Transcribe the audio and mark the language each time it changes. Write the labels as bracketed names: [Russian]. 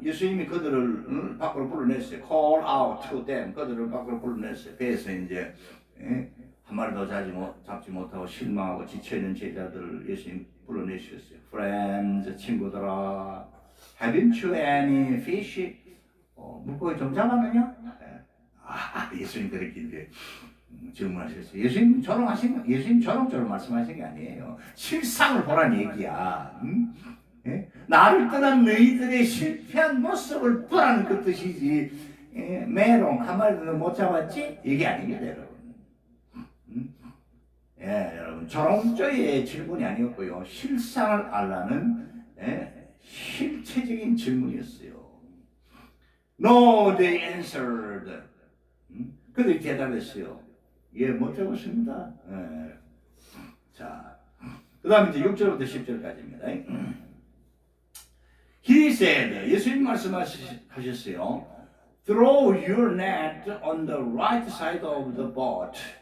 [Korean] 예수님이 그들을 밖으로 불러냈어요. [English] Call out to them. [Korean] 그들을 밖으로 불러냈어요. 배에서 이제 한 마리도 잡지 못하고 실망하고 지쳐있는 제자들을 예수님 불러내셨어요. [English] Friends, [Korean] 친구들아, [English] haven't you any fish? [Korean] 물고기 좀 잡았느냐? 예수님 그렇게 이제 질문하셨어요. 예수님 저런저런 말씀하신 게 아니에요. 실상을 보란 얘기야. 나를 떠난 너희들의 실패한 모습을 보라는 그 뜻이지. 메롱 한 마리도 못 잡았지? 이게 아닙니다, 여러분. 여러분 저런저의 질문이 아니었고요. 실상을 알라는 실체적인 질문이었어요. [English] No, they answered. [Korean] 그들이 대답했어요. 못 잡았습니다. 자, 그 다음에 이제 6절부터 10절까지입니다. [English] He said, [Korean] 예수님 말씀하셨어요. [English] Throw your net on the right side of the boat.